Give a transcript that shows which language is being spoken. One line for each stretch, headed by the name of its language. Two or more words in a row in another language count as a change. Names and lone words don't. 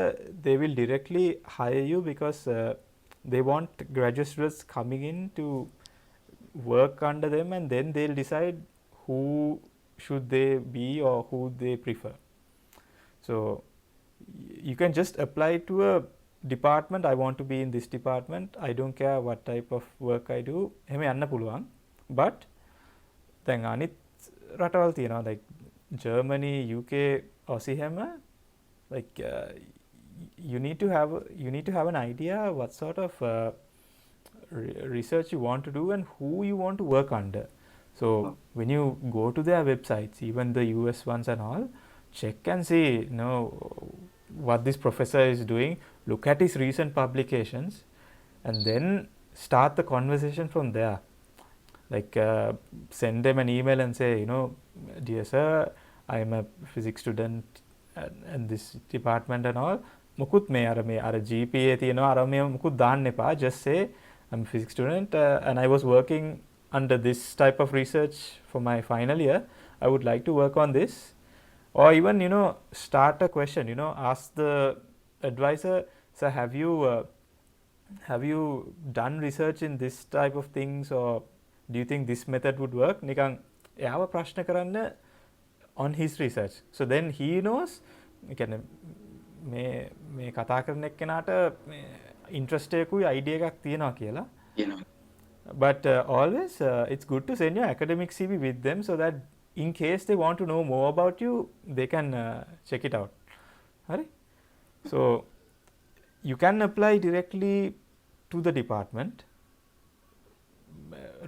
English: They will directly hire you because they want graduate students coming in to work under them, and then they'll decide who should they be or who they prefer. So you can just apply to a department. I want to be in this department. I don't care what type of work I do.
Sinhala: එහෙම යන්න පුළුවන්. But දැන් අනිත් රටවල් තියෙනවා,
English: like Germany, UK, Aussie හැම, like you need to have an idea what sort of research you want to do and who you want to work under. So when you go to their websites, even the US ones and all, check and see what this professor is doing, look at his recent publications, and then start the conversation from there. Like send them an email and say, dear sir, I am a physics student in this department and all.
Sinhala: මුකුත් මේ අර GPA තියෙනවා අර මේ මුකුත් දාන්න එපා.
English: Just say I'm a physics student and I was working under this type of research for my final year. I would like to work on this. Or even start a question, ask the advisor, so have you done research in this type of things, or do you think this method would work?
Sinhala: නිකන් එයාව ප්‍රශ්න කරන්න
English: on his research. So then he knows
Sinhala: කියන්නේ මේ කතා කරන එක්කෙනාට interest එකකුයි idea එකක් තියෙනවා කියලා.
English: But always it's good to send your academic CV with them, so that in case they want to know more about you, they can check it out. Right? So you can apply directly to the department.